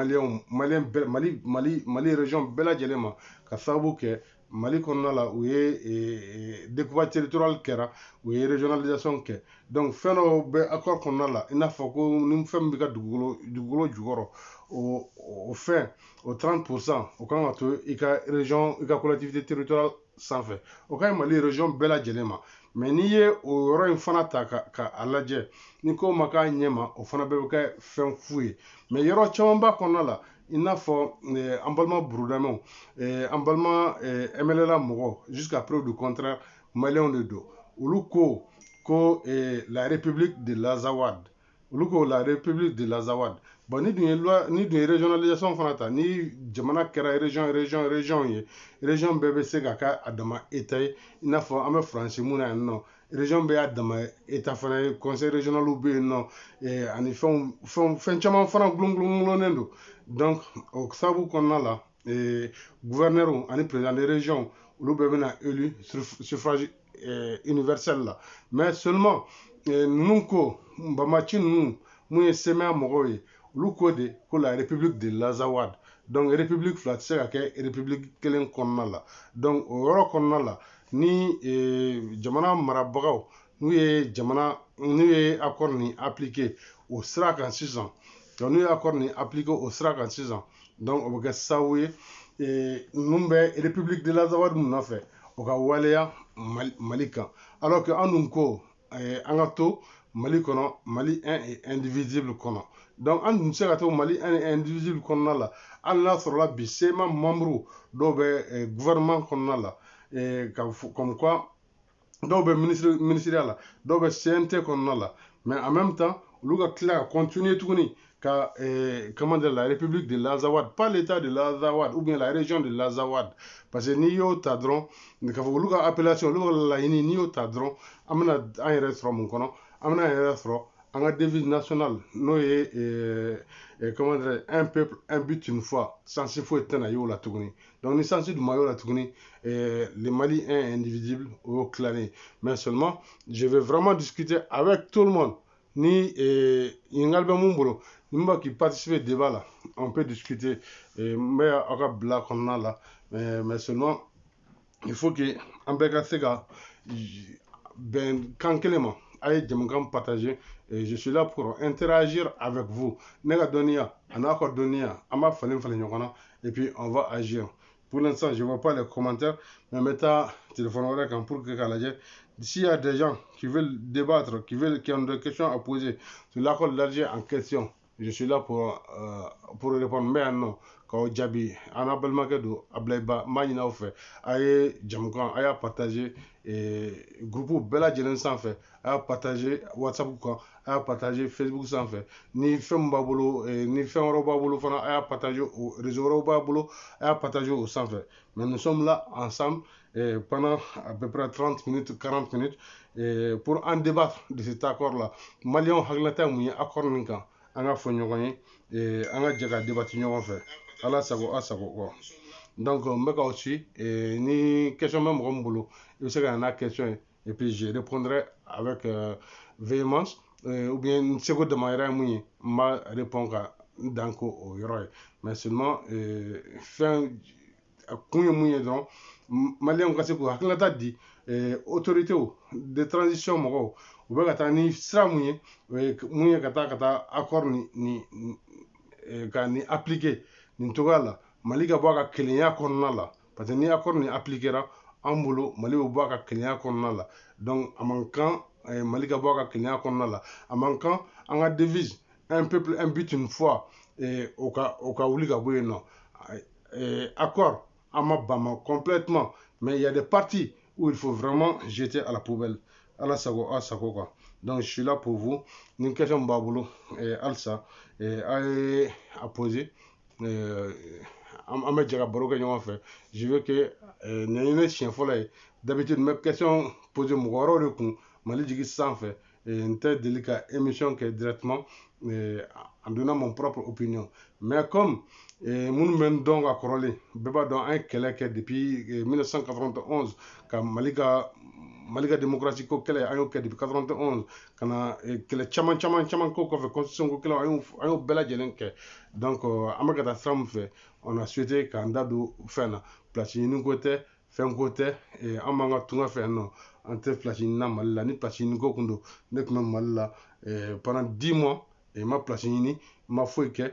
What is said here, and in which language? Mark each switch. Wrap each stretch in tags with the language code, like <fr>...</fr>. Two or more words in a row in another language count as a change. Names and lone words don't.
<bm>Mali région bɛɛ lajɛlen ma ka sababu kɛ Mali kɔnɔna la u ye</bm> <fr>découpage territorial</fr> <bm>kɛra u ye régionalisation kɛ donc fɛn dɔw bɛ accord kɔnɔna la i n'a fɔ ko ni fɛn min bɛ ka dugukolo jukɔrɔ o fɛn o 30% o kan ka to i ka région i ka</bm> <fr>collectivité territoriale</fr> <bm>sanfɛ o ka ɲi Mali région bɛɛ lajɛlen ma mais n'i ye o yɔrɔ in fana ta k'a lajɛ ni ko ma k'a ɲɛ ma o fana bɛɛ bɛ kɛ fɛn fu ye mais yɔrɔ camanba kɔnɔna la i n'a fɔ an balima burudamɛw an balima MLA mɔgɔw</bm> <fr>jusqu'à preuve du contraire</fr> <bm>maliyɛnw de don olu ko</bm> <fr>la république de l'Azawad</fr> <bm>olu ko</bm> <fr>la république de l'Azawad</fr> <bm>bon ni dun ye régionalisation fana ta ni jamana kɛra région ye région bɛɛ bɛ se ka kɛ a dama état ye i n'a fɔ an bɛ faransi mun na yan nɔ région bɛɛ y'a dama état fana ye</bm> <fr>conseil régional</fr> <bm>bɛ yen nɔ ani fɛn caman fana gulonlen don donc o sababu kɔnɔna la gouverneur ani</bm> <fr>président de région</fr> <bm>olu bɛɛ bɛna</bm> <fr>élu suffrage universel</fr> <bm>la</bm> <fr>mais seulement</fr> <bm>ninnu ko banbaaci ninnu mun ye semɛya mɔgɔw ye olu ko de ko</bm> <fr>la république de l'Azawad</fr> <bm>donc république fila tɛ se ka kɛ république kelen kɔnɔna la donc o yɔrɔ kɔnɔna la ni jamana marabagaw n'u ye accord nin appliqué o sira kan sisan donc n'u ye accord nin appliqué o sira kan sisan donc o bɛ kɛ sababu ye ninnu bɛ</bm> <fr>république de l'Azawad</fr> <bm>mun nɔfɛ o ka waleya Mali kan</bm> <fr>alors que</fr> <bm>an dun ko an ka to Mali kɔnɔ Mali</bm> <fr>un et indivisible</fr> <bm>kɔnɔ donc an dun tɛ se ka to Mali</bm> <fr>un et indivisible</fr> <bm>kɔnɔna la hali n'a sɔrɔla bi CEMA membre dɔw bɛ gouvernement kɔnɔna la</bm> <fr>comme quoi</fr> <bm>dɔw bɛ ministériya la dɔw bɛ CNT kɔnɔna la</bm> <fr>mais en même temps</fr> <bm>olu ka tila ka continuer tuguni ka</bm> <fr>comment dire la république de l'Azawad pas l'état de l'Azawad ou bien la région de l'Azawad parce que</fr> <bm>n'i y'o ta dɔrɔn k'a fɔ olu ka appellation olu ka laɲini n'i y'o ta dɔrɔn an bɛna an yɛrɛ sɔrɔ mun kɔnɔ an bɛna an yɛrɛ sɔrɔ an ka</bm> <fr>devise nationale</fr> <bm>n'o ye</bm> <fr>comment dire un peuple un but une foi</fr> <bm>sansi foyi tɛna y'o la tuguni donc ni sansi dun ma y'o la tuguni</bm> <fr>le Mali un indivisible</fr> <bm>o y'o tilanen</bm> <fr>mais seulement je vais vraiment discuter avec tout le monde</fr> <bm>ni ɲininkali bɛ mun bolo ni b'a k'i participer débat la</bm> <fr>on peut discuter</fr> <bm>n bɛ aw ka bila kɔnɔna la</bm> <fr>mais seulement il faut que</fr> <bm>an bɛɛ ka se ka bɛn kan kelen ma a ye jamukan</bm> <fr>partager je suis là pour interagir avec vous</fr> <bm>ne ka dɔnniya a n'a ka dɔnniya an b'a falen ɲɔgɔn na</bm> <fr>et puis on va agir pour l'instant je vois pas les commentaires mais</fr> <bm>n bɛ taa téléphone wɛrɛ kan</bm> <fr>pour que</fr> <bm>k'a lajɛ</bm> <fr>s'il y a des gens qui veulent débattre qui ont des questions à poser sur l'accord d'Alger en question je suis là pour répondre mais non</fr> <bm>k'aw jaabi an n'a balimakɛ don Ablaye Ba n b'a ɲini aw fɛ a ye jamukan a y'a partager groupe bɛɛ lajɛlen sanfɛ a y'a partager WhatsApp kan a y'a partager Facebook sanfɛ ni fɛn min b'a bolo ni fɛn wɛrɛw b'a bolo fana a y'a partager o réseau wɛrɛw b'a bolo a y'a partager o sanfɛ</bm> <fr>mais nous sommes là ensemble pendant à peu près 30 minutes 40 minutes pour en débattre de cet accord là</fr> <bm>Maliens hakilinata mun ye accord nin kan an ka fɔ ɲɔgɔn ye an ka jɛ ka débattre ɲɔgɔn fɛ ala sago a sago kɔ donc n bɛ k'aw ci ni question bɛ mɔgɔ min bolo i bɛ se ka na n'a question ye</bm> <fr>et puis je répondrai avec véhémence ou bien</fr> <bm>n seko damayira ye mun ye n b'a répondre ka n dan ko o yɔrɔ ye</bm> <fr>mais seulement</fr> <bm>fɛn kun ye mun ye dɔrɔn Maliens ka se k'u hakilinata di</bm> <fr>autorités de transition</fr> <bm>mɔgɔw u bɛ ka taa ni sira mun ye mun ye ka taa accord ka ni appliquer nin cogoya la Mali ka bɔ a ka kelenya kɔnɔna la parce que ni accord ni appliquera an bolo Mali bɛ bɔ a ka kelenya kɔnɔna la donc a man kan Mali ka bɔ a ka kelenya kɔnɔna la a man kan an ka devise</bm> <fr>un peuple un but une foi</fr> <bm>o ka wuli ka bɔ yen nɔ accord an ma ban complètement</bm> <fr>mais il y a des parties où il faut vraiment jeter à la poubelle</fr> <bm>ala sago a sago</bm> <fr>quoi donc je suis là pour vous</fr> <bm>ni question b'a bolo halisa a ye a poser an bɛ jɛ ka baro kɛ ɲɔgɔn fɛ</bm> <fr>je veux que</fr> <bm>nin ye ne siɲɛ fɔlɔ ye d'habitude n bɛ question poser mɔgɔ wɛrɛw de kun Mali jigi sanfɛ n tɛ deli ka émission kɛ</bm> <fr>directement en donnant mon propre opinion mais comme</fr> <bm>minnu bɛ n dɔn ka kɔrɔlen bɛɛ b'a dɔn an ye kɛlɛ kɛ depuis 1991 ka Mali ka démocratie ko kɛlɛ an y'o kɛ depuis 91 ka na kɛlɛ caman ko kɔfɛ constitution ko kɛlɛ an y'o bɛɛ lajɛlen kɛ donc an bɛ ka taa sira min fɛ</bm> <fr>on a souhaité</fr> <bm>k'an da don fɛn na place ɲini ko tɛ fɛn ko tɛ an b'an ka tunga fɛ yan nɔ an tɛ place ɲini na Mali la ni place ɲini ko kun don ne tun bɛ Mali la</bm> <fr>pendant 10 mois</fr> <bm>ma place ɲini ma foyi kɛ.</bm>